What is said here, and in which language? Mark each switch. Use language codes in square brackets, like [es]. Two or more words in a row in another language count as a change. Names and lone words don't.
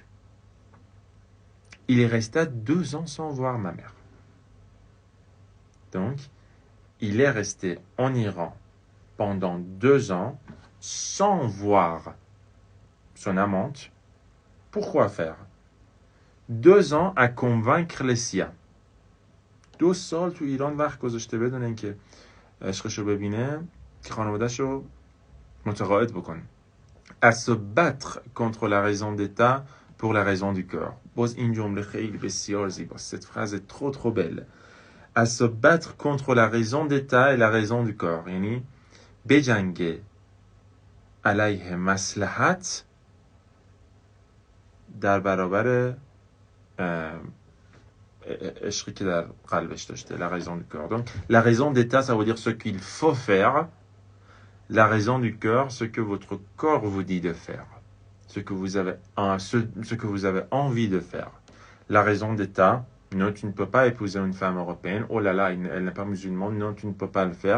[fr] Il est resté 2 ans sans voir ma mère. Donc, il est resté en Iran pendant 2 ans sans voir son amante. Pourquoi faire? 2 ans à convaincre les siens. [fa] 2 سال تو ایران وقت گذاشته بدون اینکه عشقشو ببینه که خانواده‌شو متقاعد بکنه. [fr] À se battre contre la raison d'État pour la raison du cœur. [fa] باز این جمله خیلی بسیار زیباست. [fr] Cette phrase est trop belle. À se battre contre la raison d'État et la raison du corps. [fa] یعنی بجنگه علیه مصلحت در برابر عشقی که در قلبش داشته. [fr] La raison du cœur. Donc, la raison d'État, ça veut dire ce qu'il faut faire. La raison du cœur, ce que votre corps vous dit de faire. Ce que vous avez envie de faire. La raison d'État, non, tu ne peux pas épouser une femme européenne. Oh là là, elle n'est pas musulmane. Non, tu ne peux pas le faire.